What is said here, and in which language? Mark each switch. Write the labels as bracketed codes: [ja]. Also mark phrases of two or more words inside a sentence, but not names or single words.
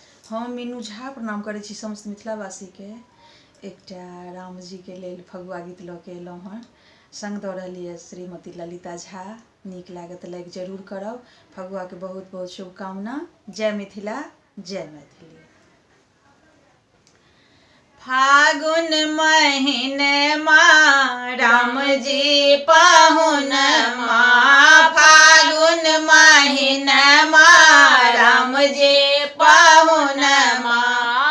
[mai] हम मीनू झा प्रणाम करै छी समस्त मिथिलावासीके। एकटा रामजीके लेल फगुआ गीत लऽ के अयलहुँ हँ। सङ्ग दऽ रहली है श्रीमती ललिता झा। नीक लागत लाइक जरूर करब। फगुआके बहुत बहुत शुभकामना। जय मिथिला, जय मैथिली। फागुन महीनमा राम जी पाहुनमा, फागुन महीनमा राम जी पाहुनमा,